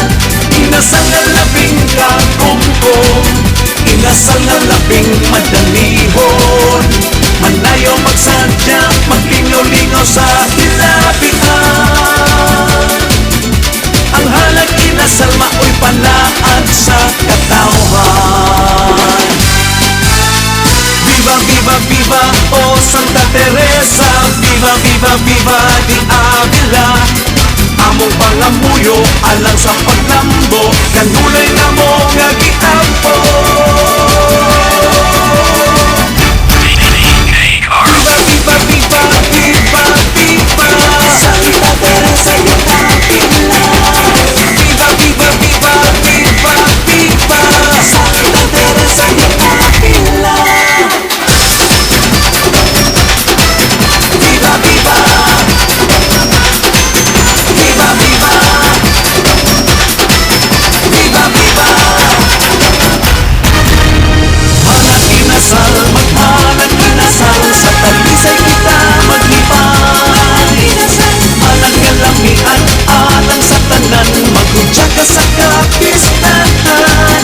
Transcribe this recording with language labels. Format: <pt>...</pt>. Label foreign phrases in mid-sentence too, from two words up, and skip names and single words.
<hil>Inasal nga labing kagumgum, inasal nga labing madanihon. Manayaw magsadya, maglingaw-lingaw sa hilabihan. Ang halag inasal mao'y panaad sa katawhan.</hil> <es>Viva, viva, viva, oh Santa Teresa. Viva, viva, viva di Avila.</es> <hil>Among pangamuyo alang sa paglambo, kanulay na mo nga giampo.</hil> <es>Viva, viva, viva, viva, viva Santa Teresa di Avila. Viva, viva, viva, viva, viva Santa Teresa di Avila. Viva, viva, viva, viva, viva, viva.</es> <hil>Halag inasal, maghalag inasal, sa talisay kita maglipay. Halag nga lamian alang sa tanan, maghudya ka sa kapistahan.</hil>